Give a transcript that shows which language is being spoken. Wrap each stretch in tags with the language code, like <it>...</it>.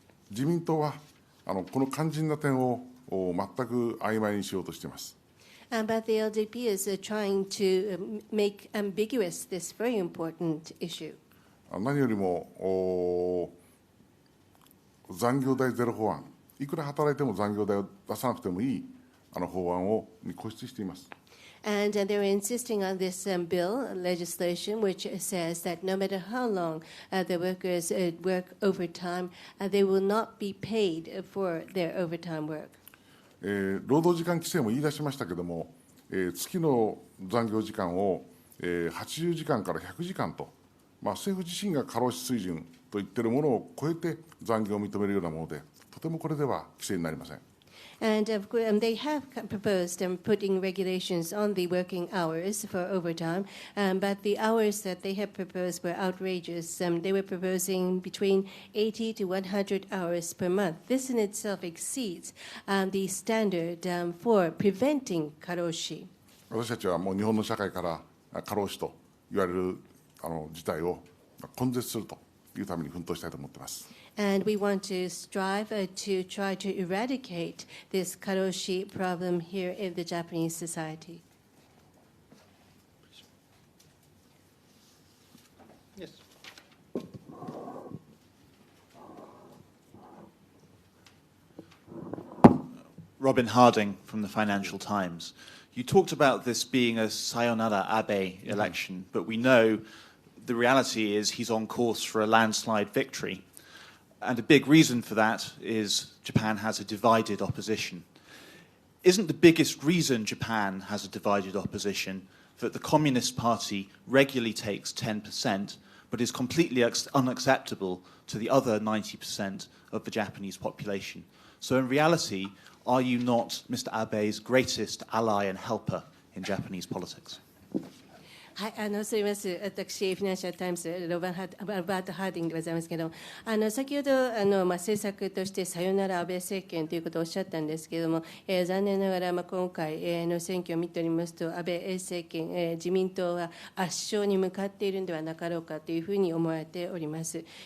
<ja>自民党はこの肝心な点を全く曖昧にしようとしています。</ja> <en>But the LDP is trying to make ambiguous this very important issue.</en> <ja>何よりも残業代ゼロ法案、いくら働いても残業代を出さなくてもいい法案に固執しています。</ja> <en>And they're insisting on this bill, legislation, which says that no matter how long the workers work overtime, they will not be paid for their overtime work.</en> <ja>労働時間規制も言い出しましたけれども、月の残業時間を80時間から100時間と、政府自身が過労死水準と言っているものを超えて残業を認めるようなもので、とてもこれでは規制になりません。</ja> <en>And they have proposed putting regulations on the working hours for overtime, but the hours that they have proposed were outrageous. They were proposing between 80 to 100 hours per month. This in itself exceeds the standard for preventing karoshi.</en> <ja>私たちはもう日本の社会から過労死と言われる事態を根絶するというために奮闘したいと思っています。</ja> <en>And we want to strive to try to eradicate this karoshi problem here in the Japanese society. Yes. Robin Harding from the Financial Times. You talked about this being a sayonara Abe election, but we know the reality is he's on course for a landslide victory. And a big reason for that is Japan has a divided opposition. Isn't the biggest reason Japan has a divided opposition that the Communist Party regularly takes 10%, but is completely unacceptable to the other 90% of the Japanese population? So in reality, are you not Mr. Abe's greatest ally and helper in Japanese politics?</en> <ja>はい、すみます。私、フィナンシャル・タイムズ、ロバート・ハーディングでございますけれども、先ほど政策としてさよなら安倍政権ということをおっしゃったんですけれども、残念ながら、今回の選挙を見ておりますと、安倍政権、自民党は圧勝に向かっているのではなかろうかというふうに思われております。</ja>